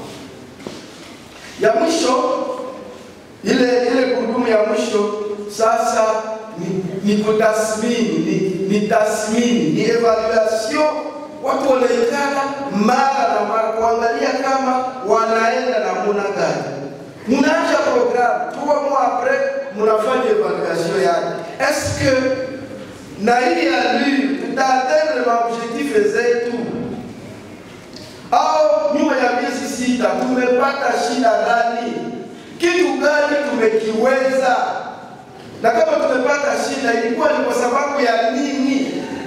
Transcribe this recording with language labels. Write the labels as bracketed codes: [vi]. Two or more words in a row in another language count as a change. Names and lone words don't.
[sw] Ya mwisho, ile kudumu ya mwisho sasa ni kutathmini, ni tathmini, ni evaluation. Watu wanaikana mara na mara kuangalia kama wanaenda namna gani. Mnaacha programu, 3 [fr] mois après [sw] mnafanya evaluation yake. [fr] Est-ce que [sw] na hii allure tutaatteindre l'objectif zetu? Au nyuma ya miezi 6 tumepata shida gani? Kitu gani tumekiweza? Na kama tumepata shida ilikuwa ni kwa sababu ya nini?